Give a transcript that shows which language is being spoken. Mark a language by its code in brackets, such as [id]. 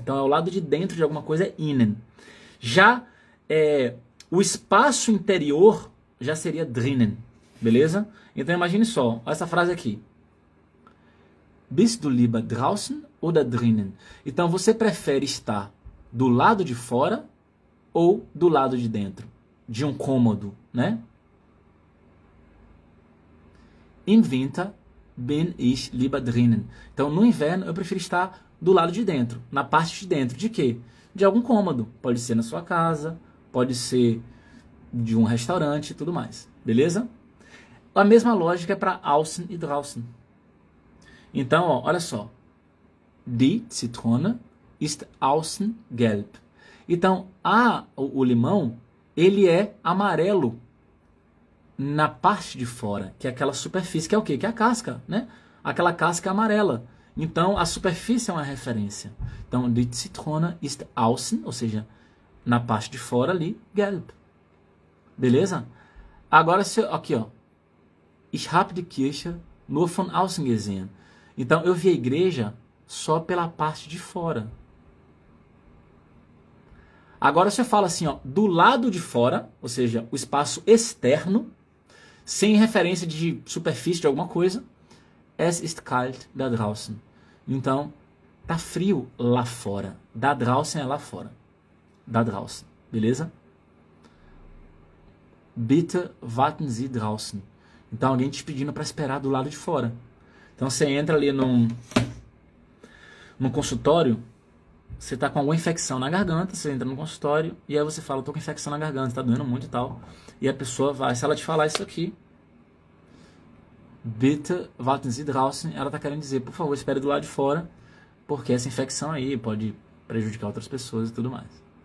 [pt] Então é o lado de dentro de alguma coisa, é innen. Já o espaço interior já seria drinnen, beleza? Então imagine só, essa frase aqui. [de] Bist du lieber draußen oder drinnen? [pt] Então você prefere estar do lado de fora ou do lado de dentro? De um cômodo, né? [de] Im Winter bin ich lieber drinnen. [pt] Então no inverno eu prefiro estar do lado de dentro, na parte de dentro. De quê? De algum cômodo. Pode ser na sua casa, pode ser de um restaurante e tudo mais. Beleza? A mesma lógica é para außen e draußen. Então, ó, olha só. [de] Die Zitrone ist außen gelb. [pt] Então, o limão, ele é amarelo na parte de fora, que é aquela superfície, que é o quê? Que é a casca, né? Aquela casca amarela. Então, a superfície é uma referência. Então, [de] die Zitrone ist außen, [pt] ou seja, na parte de fora ali, gelb. Beleza? Agora, aqui, ó. [de] Ich habe die Kirche nur von außen gesehen. [pt] Então, eu vi a igreja só pela parte de fora. Agora, você fala assim, ó, do lado de fora, ou seja, o espaço externo, sem referência de superfície de alguma coisa, [de] es ist kalt da draußen. [pt] Então, tá frio lá fora. Da draußen é lá fora. [de] Da draußen, beleza? Bitte warten Sie draußen. [pt] Então, alguém te pedindo para esperar do lado de fora. Então, você entra ali num consultório, você tá com alguma infecção na garganta, você entra no consultório, e aí você fala, eu tô com infecção na garganta, tá doendo muito e tal. E a pessoa vai, se ela te falar isso aqui, [de] bitte warten Sie draußen, [pt] ela tá querendo dizer, por favor, espere do lado de fora, porque essa infecção aí pode prejudicar outras pessoas e tudo mais.